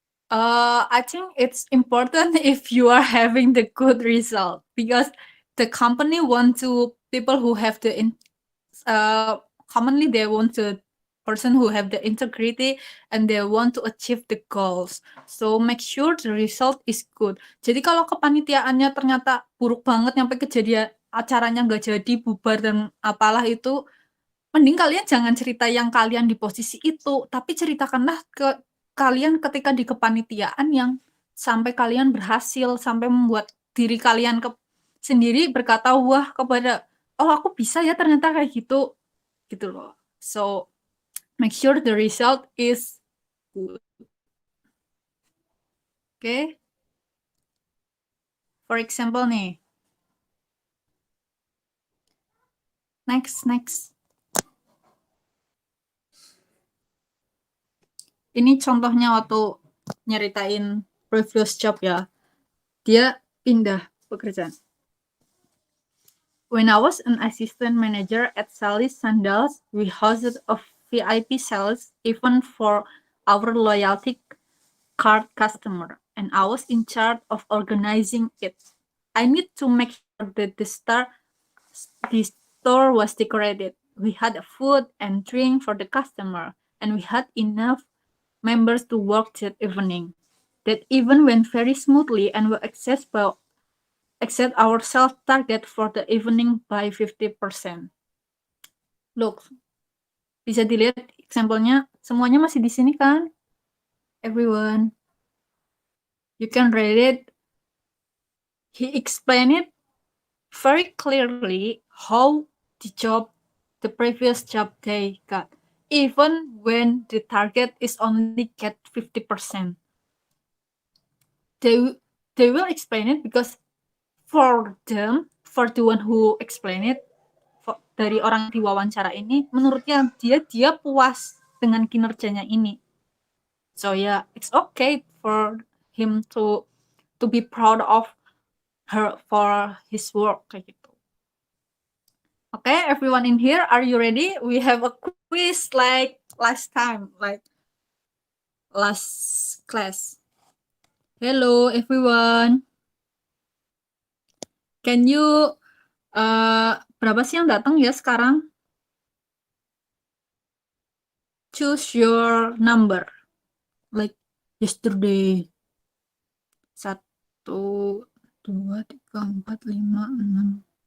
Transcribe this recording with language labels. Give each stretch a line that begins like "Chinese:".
English: I think it's important if you are having the good result because the company want to people who have the commonly they want the person who have the integrity and they want to achieve the goals. So make sure the result is good.
Indonesian: Jadi kalau kepanitiaannya ternyata buruk banget sampai kejadian acaranya nggak jadi bubar dan apalah itu, mending kalian jangan cerita yang kalian di posisi itu, tapi ceritakanlah ke kalian ketika di kepanitiaan yang sampai kalian berhasil, sampai membuat diri kalian sendiri berkata wah kepada oh aku bisa ya ternyata kayak gitu loh.
English: So make sure the result is good. Okay? For example nih. Next.
Indonesian: Ini contohnya waktu nyeritain previous job ya. Dia pindah pekerjaan.
English: When I was an assistant manager at Sally's Sandals, we hosted a VIP sales event for our loyalty card customer, and I was in charge of organizing it. I need to make sure that the store was decorated. We had food and drink for the customer, and we had enough members to work that evening. That event went very smoothly and we exceed our sales target for the evening by 50%.
Indonesian: Look, bisa dilihat example-nya, semuanya masih di sini kan?
English: Everyone. You can read it. He explained it very clearly how the previous job they got, even when the target is only get 50%. They will explain it because for the one who explain it,
Indonesian: dari orang di wawancara ini, menurutnya dia puas dengan kinerjanya ini.
English: So yeah, it's okay for him to be proud of her for his work
Indonesian: kayak gitu.
English: Okay, everyone in here, are you ready? We have a quiz like last time, like last class. Hello, everyone. Can you
Indonesian: berapa sih yang datang ya sekarang?
English: Choose your number. Like yesterday. 1, 2, 3, 4, 5, 6.